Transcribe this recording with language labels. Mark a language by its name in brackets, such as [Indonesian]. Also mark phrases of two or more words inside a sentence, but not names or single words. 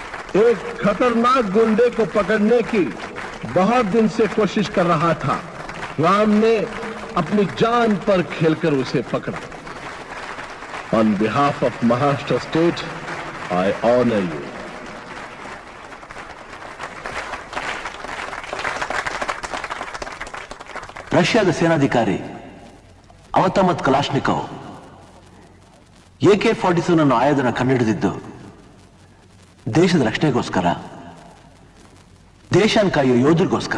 [Hindi] एक खतरनाक गुंडे को पकड़ने की बहुत दिन से कोशिश कर रहा था। राम ने अपनी जान पर खेलकर उसे पकड़ा। [English] On behalf of Maharashtra State, I honour you. [Kannada] ರಷ್ಯಾದ ಸೇನಾಧಿಕಾರಿ ಅವತಮತ್ ಕಲಾಶ್ನಿಕೋವ್ AK-47 ಅನ್ನೋ ಆಯುಧನ ಕಂಡುಹಿಡಿದಿದ್ದು ದೇಶದ ರಕ್ಷಣೆಗೋಸ್ಕರ, ದೇಶನ ಕಾಯುವ ಯೋಧರಿಗೋಸ್ಕರ.